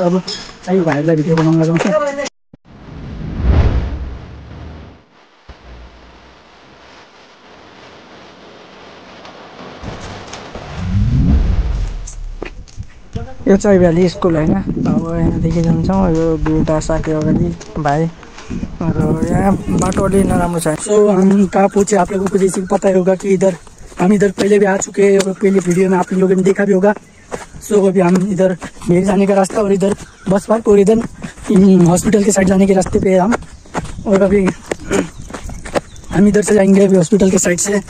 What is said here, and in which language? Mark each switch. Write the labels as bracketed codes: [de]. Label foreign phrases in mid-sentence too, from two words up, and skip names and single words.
[ne] अब चाहिँ भाइहरूलाई भिडियो बनाउन लगाउँछ। यो चाहिँ भ्याली स्कुल होइन। अब यहाँदेखि जान्छौँ, यो दुईवटा साथी अगाडि भाइ, और यहाँ बाटो अलि नराम्रो छ। [hi] सो हम कहाँ पहुँचे आप लोगों को जैसे पता ही होगा कि इधर हम इधर पहले भी आ चुके हैं और पहले वीडियो में आप लोगों ने देखा भी होगा। सो अभी हम इधर मेरे जाने का रास्ता और इधर बस पार्क और इधर हॉस्पिटल के साइड जाने के रास्ते पे हम, और अभी हम इधर से जाएंगे अभी हॉस्पिटल के साइड से।